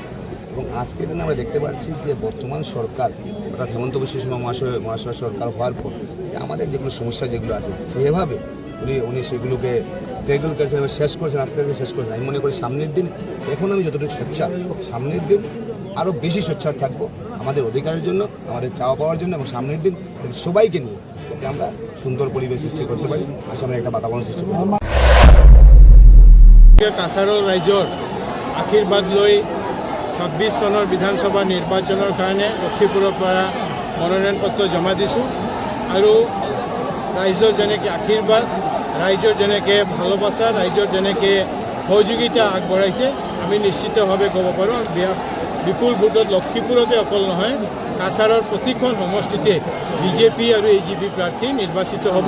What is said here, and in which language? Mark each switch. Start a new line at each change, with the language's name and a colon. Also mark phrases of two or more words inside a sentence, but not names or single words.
Bangla: এবং আজকের দিনে আমরা দেখতে পাচ্ছি যে বর্তমান সরকার, অর্থাৎ হেমন্ত বিশ্ব শর্মা মহাশয় সরকার হওয়ার পর আমাদের যেগুলো সমস্যা যেগুলো আছে, যেভাবে উনি সেগুলোকে টেগল করেছেন, শেষ করেছেন, আস্তে আস্তে শেষ করেছেন। আমি মনে করি সামনের দিন, এখন আমি যতটুকু সোচ্চার, সামনের দিন আরও বেশি সোচ্চার থাকবো আমাদের অধিকারের জন্য, আমাদের চাওয়া পাওয়ার জন্য, এবং সামনের দিন সবাইকে নিয়ে যাতে আমরা সুন্দর পরিবেশ সৃষ্টি করতে পারি, আসামের একটা বাতাবরণ সৃষ্টি করতে পারি।
Assamese: কাছাৰৰ ৰাইজৰ আশীৰ্বাদ লৈ 26 চনৰ বিধানসভা নিৰ্বাচনৰ কাৰণে লক্ষীপুৰৰ পৰা মনোনয়ন পত্ৰ জমা দিছোঁ। আৰু ৰাইজৰ যেনেকৈ আশীৰ্বাদ, ৰাইজৰ যেনেকৈ ভালোবাসা, ৰাইজৰ যেনেকৈ সহযোগিতা আগবঢ়াইছে, আমি নিশ্চিতভাৱে ক'ব পাৰোঁ বিপুল ভোটত লক্ষীপুৰতে অকল নহয়, কাছাৰৰ প্ৰতিখন সমষ্টিতে বিজেপি আৰু AGP প্ৰাৰ্থী নিৰ্বাচিত হ'ব।